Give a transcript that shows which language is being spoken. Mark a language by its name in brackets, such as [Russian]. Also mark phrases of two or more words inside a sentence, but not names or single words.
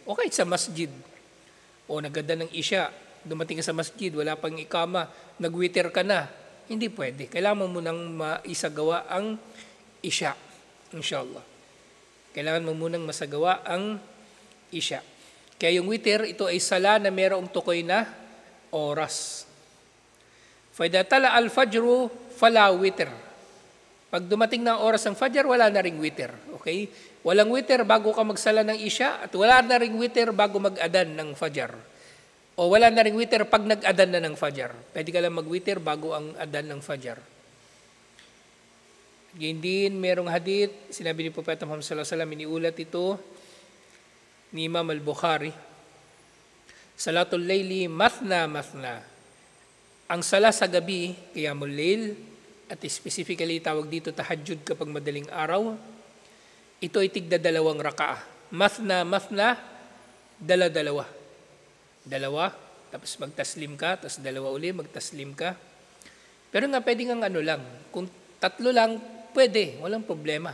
[Filipino] O kahit sa masjid, o nagadan ng isya, dumating ka sa masjid, wala pang ikama, nag-witr ka na, hindi pwede. Kailangan mo munang maisagawa ang isya, [Arabic] إن شاء الله. [Filipino] Kailangan mo munang masagawa ang isya. Kaya yung witr, ito ay sala na mayroong tukoy na oras. [Arabic] فإذا طلع الفجر فلا وتر. [Filipino] Pag dumating na oras ng fajr, wala na ring witr. Okay? Walang witr bago ka magsala ng isya at wala na ring witr bago mag-adan ng fajr. O wala na ring witr pag nag-adan na ng fajr. Pwede ka lang mag-witr bago ang adan ng fajr. Ganyan din, merong hadith, sinabi ni Propeta Muhammad [Arabic] صلى الله عليه وسلم, [Filipino] iniulat ito ni Imam al-Bukhari, [Arabic] صلاة الليل مثنى. [Filipino] Ang sala sa gabi, [Arabic] قيام الليل, [Filipino] at specifically tawag dito tahajjud kapag madaling araw, ito ay tigda 2 raka'ah. Mathna, dala-dalawa. Dalawa, tapos magtaslim ka, tapos 2 uli, magtaslim ka. Pero nga pwede nga lang, kung 3 lang, pwede, walang problema.